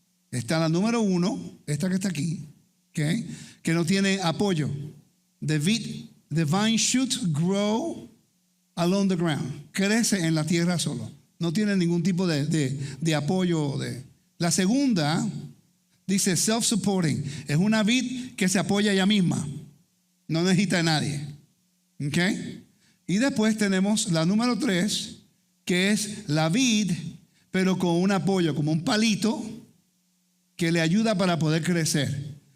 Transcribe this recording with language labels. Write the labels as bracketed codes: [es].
[es] Está la número 1, esta que está aquí, ¿okay? Que no tiene apoyo. [en] The vine shoots grow along the ground. [es] Crece en la tierra solo. No tiene ningún tipo de apoyo. La segunda dice self-supporting. Es una vid que se apoya ella misma. No necesita de nadie. ¿Okay? Y después tenemos la número 3, que es la vid, pero con un apoyo, como un palito que le ayuda para poder crecer.